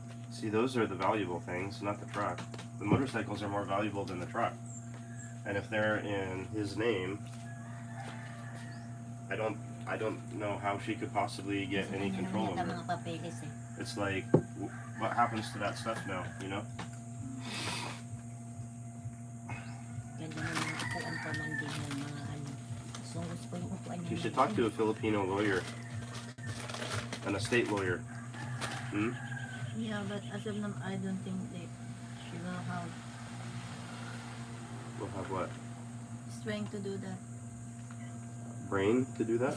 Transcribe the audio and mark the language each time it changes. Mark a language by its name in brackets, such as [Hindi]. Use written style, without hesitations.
[English] See, those are the valuable things, not the truck. The motorcycles are more valuable than the truck. And if they're in his name, I don't know how she could possibly get any control over it. [Filipino] Mga papeles eh. [English] It's like, what happens to that stuff now, you know? [Filipino] Ganda ng mga upuan pa man din ng mga ano. Gusto ko yung upuan niya. [English] You should talk to a Filipino lawyer, an estate lawyer. Hmm? Yeah, but as of now, I don't think she will have We'll have what? strength to do that. Brain to do that?